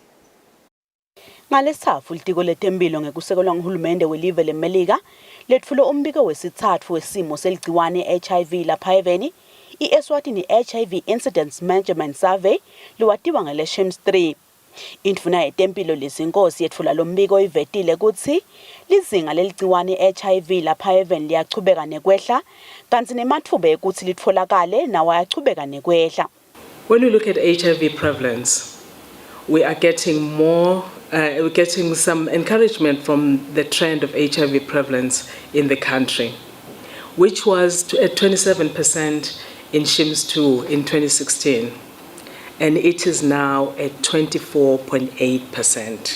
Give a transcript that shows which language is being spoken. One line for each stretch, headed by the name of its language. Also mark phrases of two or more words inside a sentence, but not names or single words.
Swati: Ngalesithathu litiko letempilo ngekusekelwa nguhulumende welive leMelika letfule umbiko wesithathu wesimo seligciwane HIV lapha eveni i-Eswatini HIV Incidence Management Survey liwatiwa ngele-SHIMS 3. Indvuna yetempilo lizinkosi yetfula lombiko ivetile kutsi lizinga leligciwane HIV lapha eveni liyachubeka nekwehla kanti nematfuba ekuthi litfolakale nawo ayachubeka nekwehla.
English: When we look at HIV prevalence, we are getting we're getting some encouragement from the trend of HIV prevalence in the country, which was at 27% in SHIMS 2 in 2016, and it is now at 24.8%.